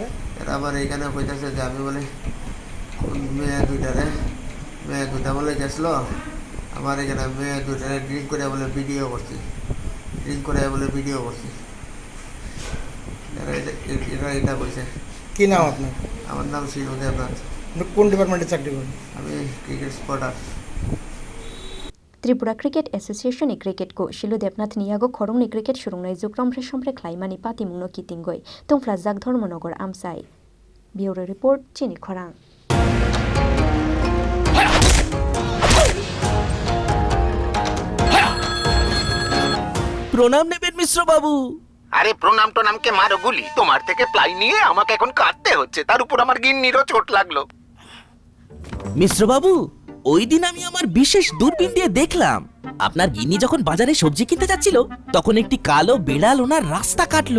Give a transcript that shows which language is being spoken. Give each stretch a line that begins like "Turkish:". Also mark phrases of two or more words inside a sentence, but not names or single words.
Bangla: এরা আবার এইখানে কইতেছে যে আমি বলে মেয়ে দুইটা বলে গেছিলো আমার এখানে মেয়ে দুইটারে ড্রিঙ্ক করে বলে ভিডিও করছি এরা এটা কইছে। কি নাম আপনার? আমার নাম শিলু দেবনাথ। আপনি কোন ডিপার্টমেন্টে চাকরি করেন? আমি
English: cricket spotter.
Kok Borok: त्रिपुरा क्रिकेट एसोसिएशन क्रिकेट को शिलु देबनाथ यागो खरंगनि क्रिकेट सुरुंनाय जुग रम्फ्रे ख्लाइमानि पातिमुंनो कितिंगय तंफ्ला जाग धर्मनगर आमसाय
English: bureau report
Kok Borok: चिनी खरां।
Bangla: প্রণাম নেবেন মিশ্র বাবু। আরে প্রণাম টোনামকে মারো গুলি, তোমার থেকে প্লাই নিয়ে আমাকে এখন কাটতে হচ্ছে, তার উপর আমার গিন্নিরও চোট লাগলো। মিশ্র বাবু, ওই দিন আমি আমার বিশেষ দূরবীন দিয়ে দেখলাম আপনার গিন্নি যখন বাজারে সবজি কিনতে যাচ্ছিল তখন একটি কালো বিড়াল ওনার রাস্তা কাটলো।